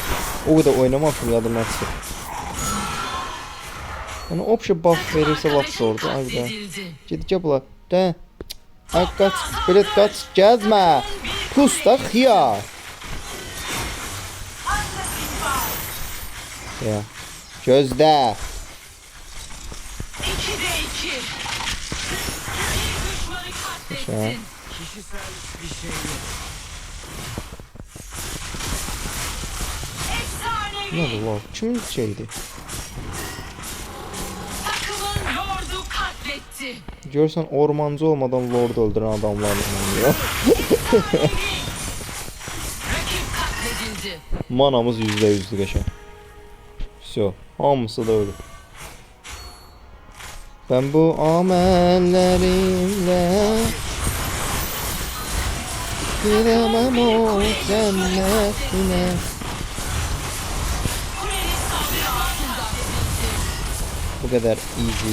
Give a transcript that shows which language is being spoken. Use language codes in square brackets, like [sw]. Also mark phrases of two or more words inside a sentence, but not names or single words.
[az] O qədər oynamamışım, yadımdan çıxır. Yəni opsi buff verirsə lap zordur. Ay bir də. [tr] Katledildi. [az] Gedikə bunlar. Də. Ay qaç, belə qaç, gəzmə. Pus da xiyar. Ya. Gözdə. [tr] 2'de 2. Bir düşmanı katlettin. Kişisel bir şey yok. Efsanevi. [az] Nədir lan? Kimin şeydi? [tr] Takımın lordu katletti. [az] Görsən ormancı olmadan lord öldürən adamlarla oynayır. [tr] Rakip katledildi. [az] Manamız %100'dü qəşəng. Всё, hamısı da ölür. [tr] Ben bu amellerimle giremem o cennetine. Kuleniz saldırı altında. Bu kadar easy.